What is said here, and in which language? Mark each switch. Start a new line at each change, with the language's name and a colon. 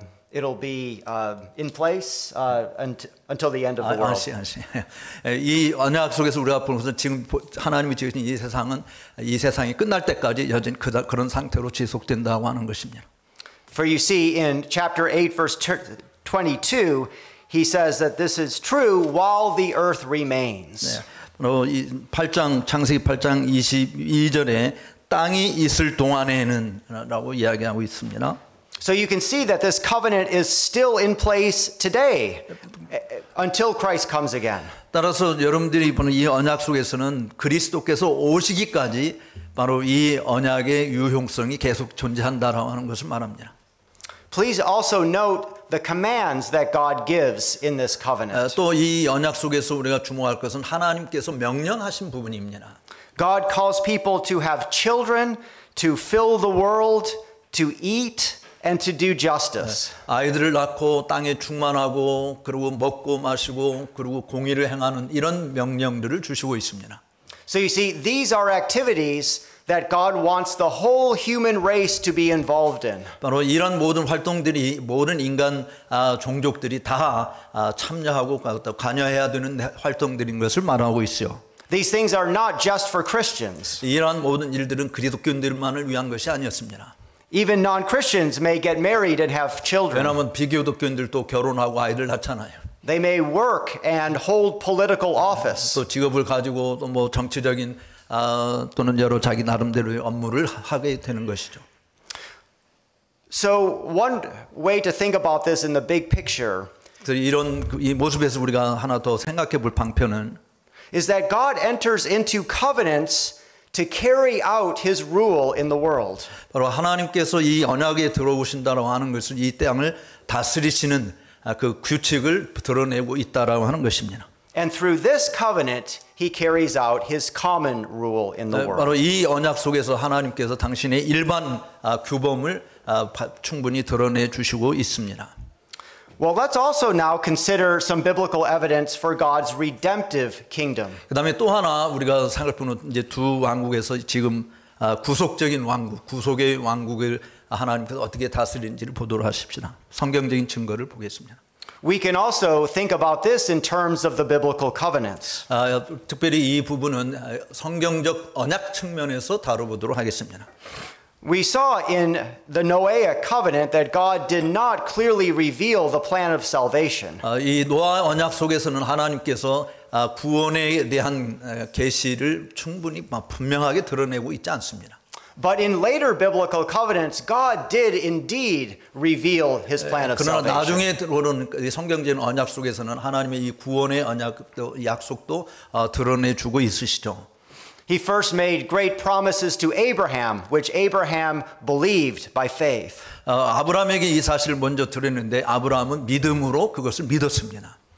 English: It'll be in place until the end of the world.
Korean: 이 언약 속에서 우리가 보는 것은 지금 하나님이 지으신 이 세상이 끝날 때까지 여전히 그런 상태로 지속된다고 하는 것입니다.
English: For you see in chapter 8 verse 22 he says that this is true while the earth remains.
Korean: 이 8장 창세기 8장 22절에 땅이 있을 동안에는라고 이야기하고 있습니다.
English: So you can see that this covenant is still in place today until Christ comes again.
Korean: 따라서 여러분들이 보는 이 언약 속에서는 그리스도께서 오시기까지 바로 이 언약의 유효성이 계속 존재한다라고 하는 것을 말합니다.
English: Please also note the commands that God gives in this covenant.
Korean: 또 이 언약 속에서 우리가 주목할 것은 하나님께서 명령하신 부분입니다.
English: God calls people to have children, to fill the world, to eat, and to do justice.
Korean: 아이들을 낳고 땅에 충만하고 그리고 먹고 마시고 그리고 공의를 행하는 이런 명령들을 주시고 있습니다.
English: So you see, these are activities that God wants the whole human race to be involved in.
Korean: 바로 이런 모든 활동들이 모든 인간 종족들이 다 참여하고 관여해야 되는 활동들인 것을 말하고 있어요.
English: These things are not just for Christians.
Korean: 이러한 모든 일들은 그리스도인들만을 위한 것이 아니었습니다.
English: Even non-Christians may get married and have children.
Korean: 왜냐하면 비기독교인들도 결혼하고 아이들 낳잖아요.
English: They may work and hold political office.
Korean: 또 직업을 가지고 또 뭐 정치적인 또는 여러 자기 나름대로의 업무를 하게 되는 것이죠.
English: So one way to think about this in the big picture
Korean: 이런 이 모습에서 우리가 하나 더 생각해 볼 방편은
English: is that God enters into covenants to carry out his rule in the world.
Korean: 바로 하나님께서 이 언약에 들어오신다라고 하는 것은 이 땅을 다스리시는 그 규칙을 드러내고 있다라고 하는 것입니다.
English: And through this covenant he carries out his common rule in the world.
Korean: 바로 이 언약 속에서 하나님께서 당신의 일반 규범을 충분히 드러내 주시고 있습니다.
English: Well, let's also now consider some biblical evidence for God's redemptive kingdom.
Korean: 그다음에 또 하나 우리가 살펴보는 이제 두 왕국에서 지금 구속적인 왕국, 구속의 왕국을 하나님께서 어떻게 다스리는지를 보도록 하십시다. 성경적인 증거를 보겠습니다.
English: We can also think about this in terms of the biblical covenants.
Korean: 특별히 이 부분은 성경적 언약 측면에서 다뤄보도록 하겠습니다.
English: We saw in the Noahic covenant that God did not clearly reveal the plan of salvation.
Korean: 이 노아 언약 속에서는 하나님께서 구원에 대한 계시를 충분히 분명하게 드러내고 있지 않습니다.
English: But in later biblical covenants, God did indeed reveal His plan of
Korean: 그러나
English: salvation.
Korean: 나중에 들어오는 성경적인 언약 속에서는 하나님의 이 구원의 언약도 약속도 드러내주고 있으시죠.
English: He first made great promises to Abraham, which Abraham believed by faith.
Korean: 아브라함에게 이 사실을 먼저 드렸는데 아브라함은 믿음으로 그것을 믿었습니다.